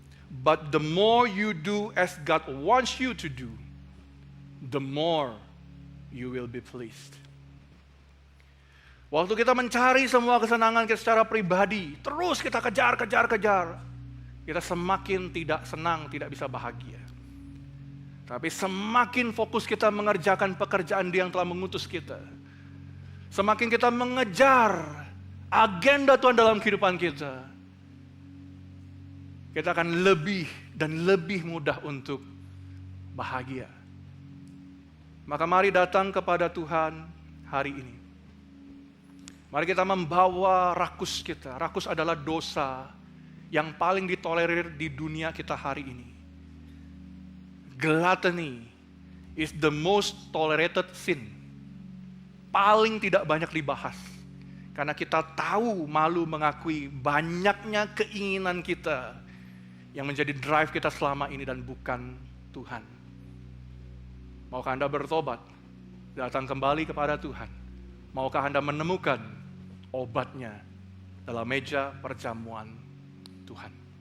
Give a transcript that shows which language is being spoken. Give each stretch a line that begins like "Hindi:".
English: But the more you do as God wants you to do, the more you will be pleased.
Indonesian: Waktu kita mencari semua kesenangan kita secara pribadi, terus kita kejar, kita semakin tidak senang, tidak bisa bahagia. Tapi semakin fokus kita mengerjakan pekerjaan Dia yang telah mengutus kita, semakin kita mengejar agenda Tuhan dalam kehidupan kita, kita akan lebih dan lebih mudah untuk bahagia. Maka mari datang kepada Tuhan hari ini. Mari kita membawa rakus kita. Rakus adalah dosa yang paling ditolerir di dunia kita hari ini.
English: Gluttony is the most tolerated sin.
Indonesian: Paling tidak banyak dibahas. Karena kita tahu malu mengakui banyaknya keinginan kita yang menjadi drive kita selama ini dan bukan Tuhan. Maukah Anda bertobat? Datang kembali kepada Tuhan. Maukah Anda menemukan obatnya dalam meja perjamuan Tuhan?